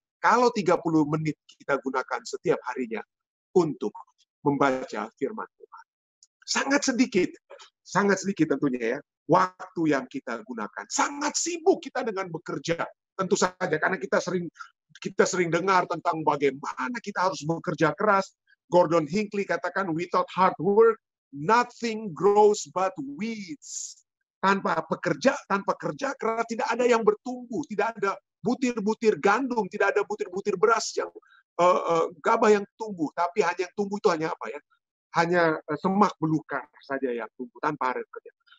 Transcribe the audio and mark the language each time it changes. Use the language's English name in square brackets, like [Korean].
[Indonesian] Kalau 30 menit kita gunakan setiap harinya untuk membaca firman Tuhan. Sangat sedikit tentunya, ya, waktu yang kita gunakan. Sangat sibuk kita dengan bekerja, tentu saja, karena kita sering dengar tentang bagaimana kita harus bekerja keras. [English] Gordon Hinckley [Indonesian] katakan, [English] without hard work, nothing grows but weeds. [Indonesian] Tanpa kerja keras tidak ada yang bertumbuh, tidak ada butir-butir gandum, tidak ada butir-butir beras yang gabah yang tumbuh, tapi hanya yang tumbuh itu hanya apa, ya? Hanya semak belukar saja yang tumbuh tanpa ada kerja.